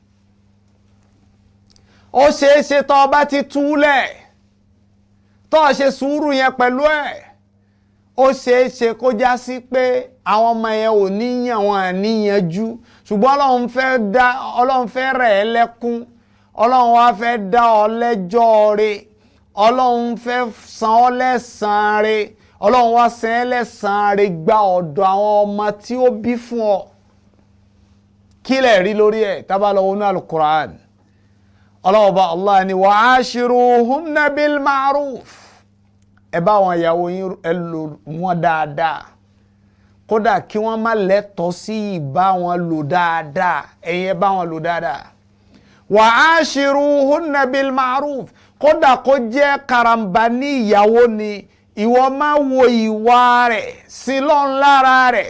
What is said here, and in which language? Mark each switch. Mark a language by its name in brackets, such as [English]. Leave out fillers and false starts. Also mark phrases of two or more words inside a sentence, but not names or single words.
[Yoruba] Ó ṣeéṣe tó bá ti túlẹ̀ tó ṣe sùúrù yẹn pẹ̀lú ẹ̀, ó ṣeéṣe kó já sí pé àwọn ọmọ yẹn ò níyàn wọn àníyànjú, ṣùgbọ́n Ọlọ́run fẹ́ rẹ̀ ẹ́ lẹ́kún, Ọlọ́run wá fẹ́ dá ọ lẹ́jọ́ rẹ̀, Ọlọ́run fẹ́ san ọ́ lẹ́san rẹ̀, Ọlọ́run wá san ẹ́ lẹ́san rẹ̀ gba ọ̀dọ̀ àwọn ọmọ tí ó bí fún ọ. Kí lẹ̀ rí lórí ẹ̀ tá bá lọ wọnú Al-Qur'an? Ọlọ́run bá Allah ni [Arabic] وعاشروهن بالمعروف. [Yoruba] Ẹ bá wọn ìyàwó yín ẹ lò wọ́n dáadáa, kódà kí wọ́n má lẹ́tọ̀ọ́ sí ìbá wọn lò dáadáa, ẹ̀yin ẹ bá wọn lò dáadáa. [Arabic] وعاشروهن بالمعروف, [Yoruba] kódà kó jẹ́ karambà ní ìyàwó ni, ìwọ má wo ìwà rẹ̀ sí lọ́n lára rẹ̀.